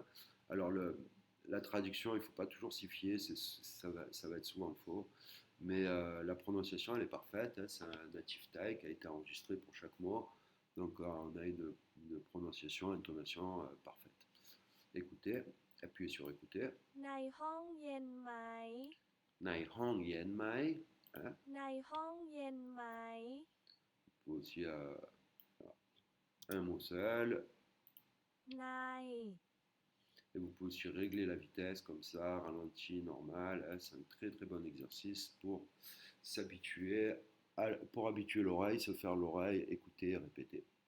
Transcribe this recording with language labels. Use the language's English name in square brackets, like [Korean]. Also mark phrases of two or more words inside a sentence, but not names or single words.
[French] Alors, la traduction, il ne faut pas toujours s'y fier, ça va être souvent faux. Mais la prononciation, elle est parfaite. Hein, c'est un [English] native Thai [French] qui a été enregistré pour chaque mot. Donc, on a une prononciation, une intonation parfaite. Écoutez, appuyez sur écouter. [Thai] ในห้องเย็นไหม ในห้องเย็นไหม. [French] Hein. [Thai] ในห้องเย็นไหม [French] Vous pouvez aussi un mot seul. [Thai] ใน [French] Et vous pouvez aussi régler la vitesse comme ça, ralenti, normal. Hein, c'est un très très bon exercice pour s'habituer, pour habituer l'oreille, se faire l'oreille, écouter, répéter.